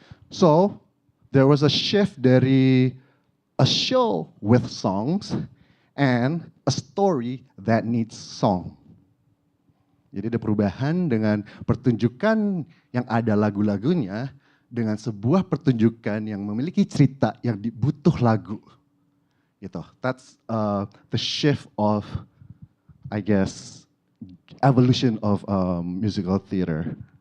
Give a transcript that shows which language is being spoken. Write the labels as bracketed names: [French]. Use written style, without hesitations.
[English] So, there was a shift dari a show with songs and a story that needs song. [Indonesian] Jadi ada perubahan dengan pertunjukan yang ada lagu-lagunya dengan sebuah pertunjukan yang memiliki cerita yang butuh lagu. Gitu. [English] That's the shift of, I guess, evolution of musical theater.